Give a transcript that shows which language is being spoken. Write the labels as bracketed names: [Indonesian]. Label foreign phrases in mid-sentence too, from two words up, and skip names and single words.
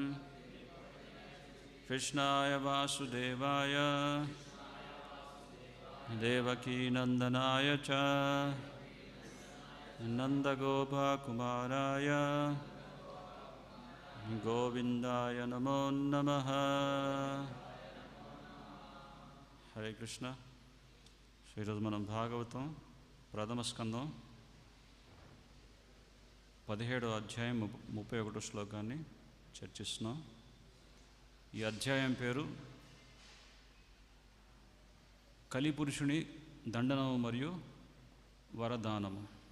[Sanskrit] कृष्णाय वासुदेवाय देवकीनन्दनाय च नन्दगोपकुमाराय गोविन्दाय नमो नमः। हरे कृष्ण। [Telugu] ఈరోజు మనం భాగవతం ప్రథమ స్కందం 17వ అధ్యాయం 31వ శ్లోకాన్ని చర్చిస్తున్నాం. ఈ అధ్యాయం పేరు కలిపురుషుని దండనము మరియు వరదానము.